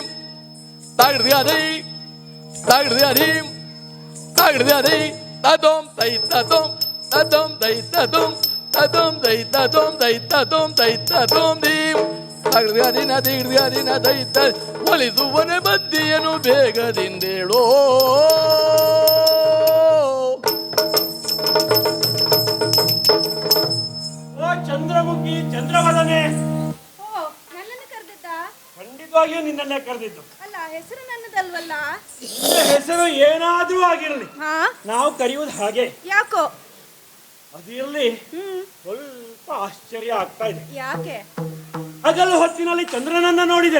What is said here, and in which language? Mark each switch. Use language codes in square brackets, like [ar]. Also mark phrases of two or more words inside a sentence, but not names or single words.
[kn] ತಾಗಿಡ್ರಿ ಅದೈ ತಾಗಿಡ್ರಿ ಅದೀಂ ತಾಗಿಡ್ರಿ ಅದೈ ತದೋಂ ತೈ ತದೋಂ ತದೋಂ ತೈ ತದೋಂ ತದೋಂ ತೈ ತದೋಂ ತೈ ತದೋಂ ತೈ ತದೋಂ ದೀಂ ತಾಗಿಡ್ರಿ ಅದಿನ ತಿಗಿಡ್ರಿ ಅದಿನ ತೈ ತ ಒಲಿಸುವರೆ ಬಂದಿಯನು ಬೇಗದಿಂದೇಳೋ ಚಂದ್ರಮುಖಿ ಚಂದ್ರವದನೆ ಓ ನನ್ನನ್ನು ಕರೆದಿದ್ದ? ಖಂಡಿತವಾಗಿಯೂ ನಿನ್ನನ್ನೇ ಕರೆದಿದ್ದು. ಅಲ್ಲ ಹೆಸರು ನನ್ನದಲ್ವಲ್ಲ? ನಿನ್ನ ಹೆಸರು ಏನಾದ್ರೂ ಆಗಿರಲಿ, ಹಾ ನಾವು ಕರೆಯುವುದು ಹಾಗೆ. ಯಾಕೋ? ಅದಿರಲಿ, ಸ್ವಲ್ಪ ಆಶ್ಚರ್ಯ ಆಗ್ತಾ ಇದೆ. ಯಾಕೆ? ಹಗಲು ಹೊತ್ತಿನಲ್ಲಿ ಚಂದ್ರನನ್ನ ನೋಡಿದೆ,